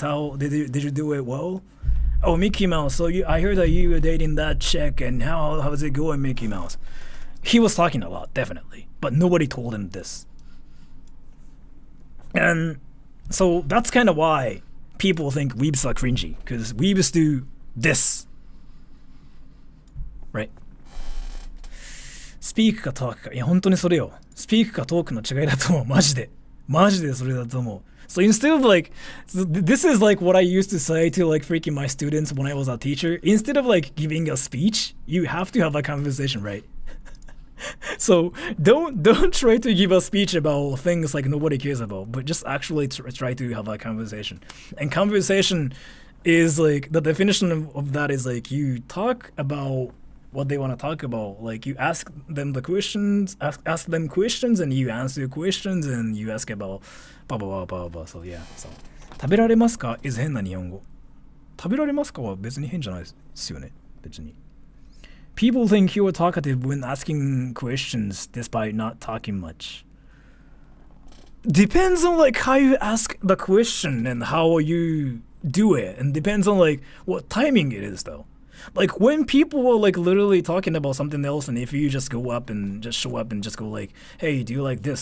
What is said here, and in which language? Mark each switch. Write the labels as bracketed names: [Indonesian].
[English] How did you do it well? Oh, Mickey Mouse, so I heard that you were dating that chick and how's it going, Mickey Mouse? He was talking a lot, definitely, but nobody told him this. And so that's kind of why people think weebs are cringy, because weebs do this. Right? [Japanese] スピークかトークか。いや、本当にそれよ。スピークかトークの違いだと思う。マジで。マジでそれだと思う。 [English] So instead of like, this is like what I used to say to like freaking my students when I was a teacher. Instead of like giving a speech, you have to have a conversation, right? So don't try to give a speech about things like nobody cares about, but just actually try to have a conversation. And conversation is like, the definition of that is like you talk about what they want to talk about. Like you ask them the questions, ask them questions, and you answer questions, and you ask about blah blah blah blah blah. So yeah. [Japanese] So 食べられますか is 変な日本語。食べられますかは別に変じゃないですよね。別に。 [English] People think you are talkative when asking questions despite not talking much. Depends on like how you ask the question and how you do it, and depends on like what timing it is though. Like when people are like literally talking about something else, and if you just go up and just show up and just go like, hey, do you like this?